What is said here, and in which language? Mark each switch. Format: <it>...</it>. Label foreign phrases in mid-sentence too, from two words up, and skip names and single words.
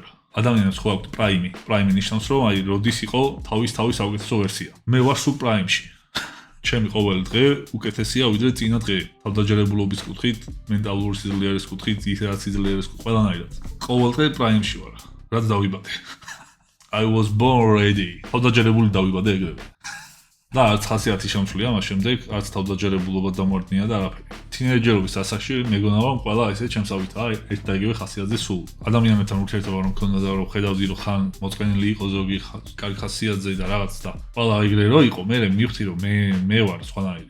<ka>ადამიანებს ხო აქვთ პრაიმი. პრაიმი ნიშნავს რომ აი როდის იყო თავის საუკეთესო ვერსია. მე ვარ სულ პრაიმში. ჩემი ყოველი დღე უკეთესია ვიდრე წინა დღე. თავდაჯერებულობის კუთხით, მენტალური სიძლიერის კუთხით, ისედაც სიძლიერის კუთხით, ყველანაირად. ყოველ დღე პრაიმში ვარ. რაც დავიბადე.</ka> <en>I was born ready.</en> <ka>თავდაჯერებული დავიბადე ეგრევე. და არც ხასიათი შემცვლია მას შემდეგ, არც თავდაჯერებულობა დამორდნია და არაფერი. თინეიჯერობის ასაკში მეგონა რომ ყველა ესე ჩემსავითაა ერთ და იგივე ხასიათზე სულ. ადამიანებთან ურთიერთობა რომ მქონდა და რომ ხედავდი რომ ხან მოწყენილი იყო ზოგი კარგი ხასიათზე და რაღაც და ყველა ეგრე რო იყო, მე მივხვდი რომ მე ვარ სხვანაირი.</ka>